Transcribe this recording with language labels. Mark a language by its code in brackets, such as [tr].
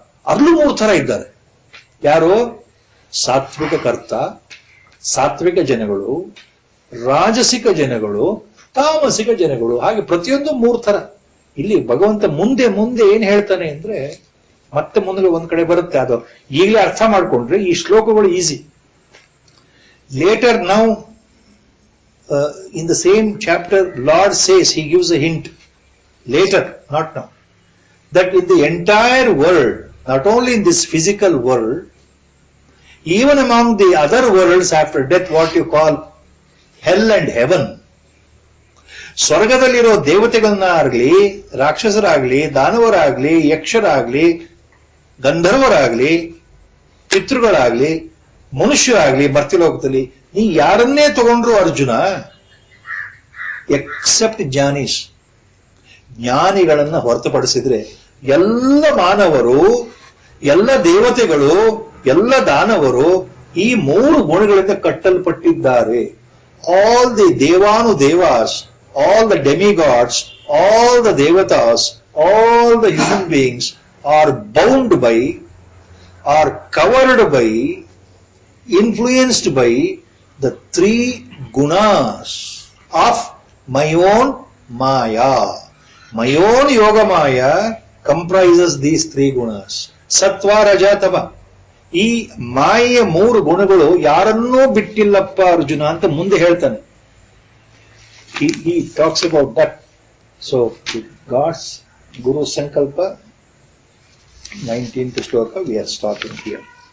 [kn] ಅಲ್ಲೂ ಮೂರು ತರ ಇದ್ದಾರೆ. ಯಾರು? ಸಾತ್ವಿಕ ಕರ್ತ, ಸಾತ್ವಿಕ ಜನಗಳು, ರಾಜಸಿಕ ಜನಗಳು, ತಾಮಸಿಕ ಜನಗಳು. ಹಾಗೆ ಪ್ರತಿಯೊಂದು ಮೂರು ತರ. ಇಲ್ಲಿ ಭಗವಂತ ಮುಂದೆ ಏನ್ ಹೇಳ್ತಾನೆ ಅಂದ್ರೆ, ಮತ್ತೆ ಮುಂದೆ ಒಂದ್ ಕಡೆ ಬರುತ್ತೆ. ಅದು ಈಗಲೇ ಅರ್ಥ ಮಾಡ್ಕೊಂಡ್ರೆ ಈ ಶ್ಲೋಕಗಳು easy. [en] later now in the same chapter, Lord says, he gives a hint later, not now, that in the entire world, not only in this physical world, even among the other worlds after death, what you call hell and heaven, [kn] ಸ್ವರ್ಗದಲ್ಲಿರೋ ದೇವತೆಗಳನ್ನ ಆಗ್ಲಿ, ರಾಕ್ಷಸರಾಗ್ಲಿ, ದಾನವರಾಗ್ಲಿ, ಯಕ್ಷರಾಗ್ಲಿ, ಗಂಧರ್ವರಾಗ್ಲಿ, ಪಿತೃಗಳಾಗ್ಲಿ ಮನುಷ್ಯರಾಗ್ಲಿ ಮರ್ತ್ಯಲೋಕದಲ್ಲಿ ನೀ ಯಾರನ್ನೇ ತಗೊಂಡ್ರು Arjuna, [en] except ಜ್ಞಾನೀಸ್, [kn] ಜ್ಞಾನಿಗಳನ್ನ ಹೊರತುಪಡಿಸಿದ್ರೆ ಎಲ್ಲ ಮಾನವರು, ಎಲ್ಲ ದೇವತೆಗಳು, ಎಲ್ಲ ದಾನವರು ಈ 3 ಗುಣಗಳಿಂದ ಕಟ್ಟಲ್ಪಟ್ಟಿದ್ದಾರೆ. [en] All the ದೇವಾನು ದೇವಾಸ್, all the demigods, all the devatas, all the human beings are bound by, are covered by, influenced by the 3 gunas of my own Maya. My own Yoga Maya comprises these 3 gunas. Sattva, Raja, Tama. [kn] ಈ ಮಾಯೆಯ 3 ಗುಣಗಳು ಯಾರನ್ನೂ ಬಿಟ್ಟಿಲ್ಲಪ್ಪ ಅರ್ಜುನ ಅಂತ ಮುಂದೆ ಹೇಳ್ತಾನೆ. [en] He talks about that. So, God's Guru Sankalpa, 19th shloka, we are starting here.